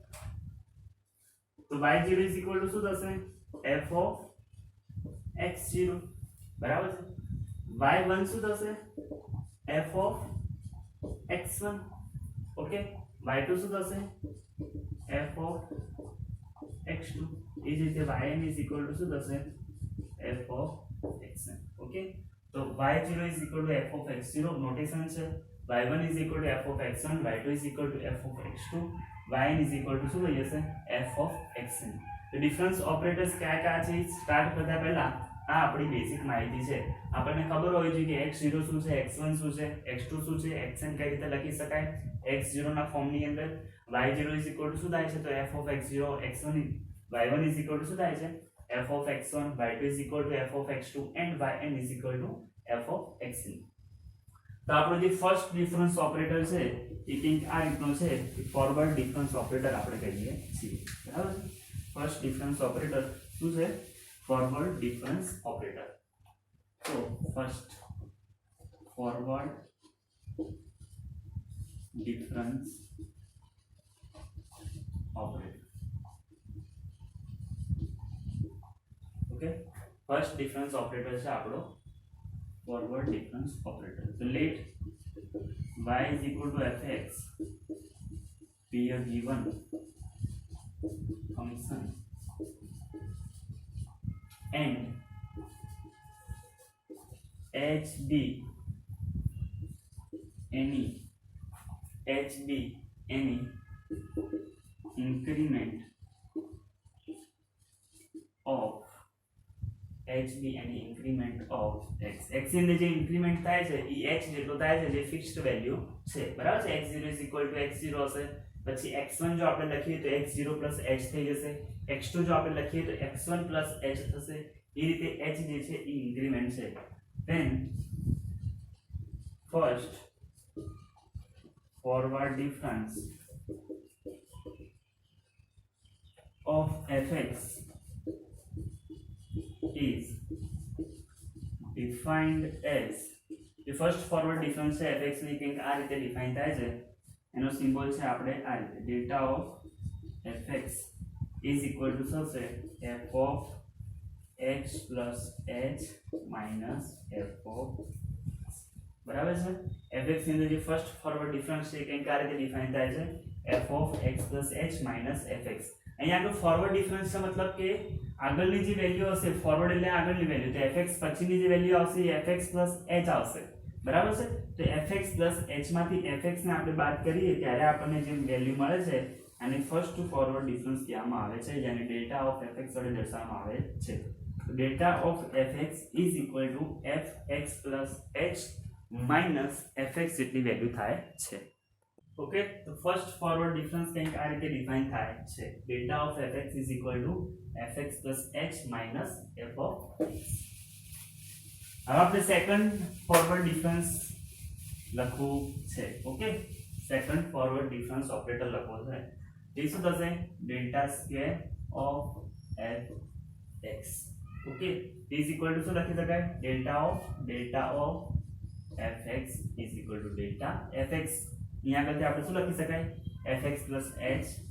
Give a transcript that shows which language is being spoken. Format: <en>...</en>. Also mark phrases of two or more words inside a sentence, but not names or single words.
<gu>તો</gu> <en>y0 is equal to</en> <gu>શું થશે</gu> <en>f of x0</en> <gu>બરાબર છે y1 શું થશે</gu> <en>f of x1</en> <gu>ઓકે y2 શું થશે</gu> <en>f of x2</en> <gu>એ જ રીતે</gu> <en>yn is equal to</en> <gu>શું થશે</gu> <en>f of xn</en> <gu>ઓકે તો</gu> <en>y0 is equal to f of x0</en> <gu>નોટેશન છે y1</gu> <en>is equal to f of x1 y2 is equal to f of x2 yn is equal to</en> <gu>શું થઈ જશે</gu> <en>f of xn</en> <gu>તો</gu> <en>difference operators</en> <gu>કયા છે સ્ટાર્ટ કરતા પહેલા આ આપણી બેઝિક માહિતી છે આપણને ખબર હોવી જોઈએ કે x0 શું છે x1 શું છે x2 શું છે xn કઈ રીતે લખી શકાય x0 ના ફોર્મની અંદર</gu> <en>y0 is equal to</en> <gu>શું થાય છે તો</gu> <en>f of x0 x1 y1 is equal to</en> <gu>શું થાય છે</gu> <en>f of x1 y2 is equal to f of x2 and yn is equal to f of xn</en> <gu>તો આપણો જે</gu> <en>first difference operator</en> <gu>છે એ કંઈક આ રીતનો છે</gu> <en>forward difference operator</en> <gu>આપણે કહીએ છીએ બરાબર</gu> <en>first difference operator</en> <gu>શું છે</gu> <en>forward difference operator so first forward difference operator okay first difference operator</en> <gu>છે આપણો</gu> <en>forward difference operator so let y is equal to fx be a given function and h be any increment of x</en> <gu>x ની જે ઇન્ક્રીમેન્ટ થાય છે એ h જેટલો થાય છે જે</gu> <en>fixed value</en> <gu>છે બરાબર છે x0 x0 હશે પછી x1 જો આપણે લખીએ તો x0 h થઈ જશે x2 જો આપણે લખીએ તો x1 h થશે એ રીતે h જે છે એ ઇન્ક્રીમેન્ટ છે</gu> <en>then first forward difference of fx is defined as the first forward difference</en> <gu>છે fx ની કંઈક આ રીતે ડિફાઇન થાય છે એનો સિમ્બોલ છે આપણે આ રીતે</gu> <en>delta of fx is equal to</en> <gu>શું છે</gu> <en>f of x plus h minus f of</en> <gu>બરાબર છે fx ની અંદર જે</gu> <en>first forward difference</en> <gu>છે કંઈક આ રીતે ડિફાઇન થાય છે</gu> <en>f of x plus h minus fx</en> <gu>અહીંયા આગળ</gu> <en>forward difference</en> <gu>છે મતલબ કે આગળની જે વેલ્યુ હશે ફોરવર્ડ એટલે આગળની વેલ્યુ તો fx પછીની જે વેલ્યુ આવશે એ</gu> <en>fx plus h</en> <gu>આવશે બરાબર છે તો</gu> <en>fx plus h</en> <gu>માંથી fx ને આપણે બાદ કરીએ ત્યારે આપણને જે વેલ્યુ મળે છે આને</gu> <en>first forward difference</en> <gu>કહેવામાં આવે છે જેને</gu> <en>delta of fx</en> <gu>વડે દર્શાવવામાં આવે છે</gu> <en>delta of fx is equal to fx plus h minus fx</en> <gu>જેટલી વેલ્યુ થાય છે ઓકે તો</gu> <en>first forward difference</en> <gu>કંઈક આ રીતે ડિફાઇન થાય છે</gu> <en>delta of fx is equal to fx plus h minus f of x</en> <gu>હવે આપણે</gu> <en>second forward difference</en> <gu>લખવું છે ઓકે</gu> <en>second forward difference operator</en> <gu>લખવો છે એ શું થશે</gu> <en>delta square of f x</en> <gu>ઓકે</gu> <en>is equal to</en> <gu>શું લખી શકાય</gu> <en>delta of f x is equal to delta f x</en> <gu>અહીંયા આગળથી આપણે શું લખી શકાય</gu> <en>f x plus h</en>